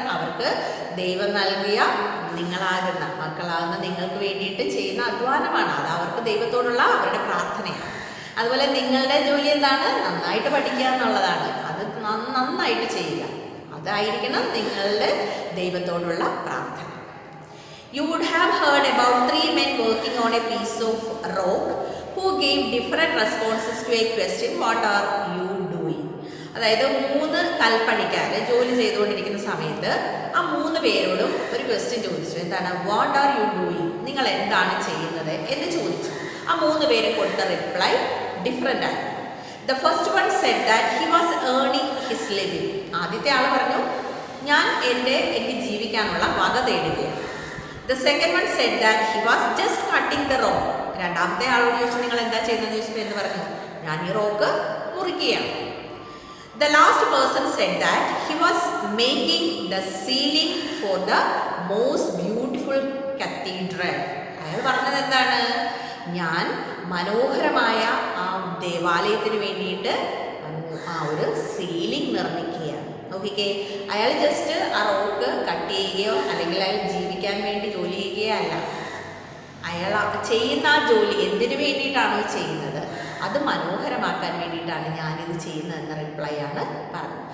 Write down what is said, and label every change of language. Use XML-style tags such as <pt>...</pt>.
<ml>അവർക്ക് ദൈവം നൽകിയ മക്കളാകുന്ന നിങ്ങൾക്ക് വേണ്ടിയിട്ട് ചെയ്യുന്ന അധ്വാനമാണ്. അത് അവർക്ക് ദൈവത്തോടുള്ള അവരുടെ പ്രാർത്ഥനയാണ്. അതുപോലെ നിങ്ങളുടെ ജോലി എന്താണ്? നന്നായിട്ട് പഠിക്കുക എന്നുള്ളതാണ്. അത് നന്നായിട്ട് ചെയ്യുക, അതായിരിക്കണം നിങ്ങളുടെ ദൈവത്തോടുള്ള പ്രാർത്ഥന.</ml> <en>You would have heard about 3 men working on a piece of rock who gave different responses to a question, what are you doing?</en> <ml>അതായത് 3 കൽപ്പണിക്കാർ ജോലി ചെയ്തുകൊണ്ടിരിക്കുന്ന സമയത്ത് ആ 3 പേരോടും ഒരു ക്വസ്റ്റ്യൻ ചോദിച്ചു. എന്താണ്?</ml> <en>What are you doing?</en> <ml>നിങ്ങൾ എന്താണ് ചെയ്യുന്നത് എന്ന് ചോദിച്ചു. ആ 3 പേരും കൊടുത്ത റിപ്ലൈ ഡിഫറെൻ്റ് ആയി.</ml> <en>The first one said that he was earning his living.</en> <ml>ആദ്യത്തെ ആൾ പറഞ്ഞു, ഞാൻ എനിക്ക് ജീവിക്കാനുള്ള വക തേടുകയാണ്.</ml> <en>The second one said that he was just cutting the rock.</en> <ml>രണ്ടാമത്തെ ആളോട് ചോദിച്ചു, നിങ്ങൾ എന്താ ചെയ്യുന്നതെന്ന് ചോദിച്ചപ്പോൾ എന്ന് പറഞ്ഞു, ഞാൻ ഈ rock മുറിക്കുകയാണ്.</ml> <en>The last person said that he was making the ceiling for the most beautiful cathedral.</en> <ml>അയാൾ പറഞ്ഞത് എന്താണ്? ഞാൻ മനോഹരമായ ആ ദേവാലയത്തിന് വേണ്ടിയിട്ട് ആ ഒരു സീലിംഗ് നിർമ്മിക്കുകയാണ്. നോക്കിക്കേ, അയാൾ ജസ്റ്റ് ആ റോക്ക് കട്ട് ചെയ്യുകയോ അല്ലെങ്കിൽ അയാൾ ജീവിക്കാൻ വേണ്ടി ജോലി ചെയ്യുകയോ അല്ല. അയാൾ ചെയ്യുന്ന ആ ജോലി എന്തിനു വേണ്ടിയിട്ടാണോ ചെയ്യുന്നത് അത് മനോഹരമാക്കാൻ വേണ്ടിയിട്ടാണ് ഞാനിത് ചെയ്യുന്നത് എന്ന റിപ്ലൈ ആണ് പറഞ്ഞത്.</ml>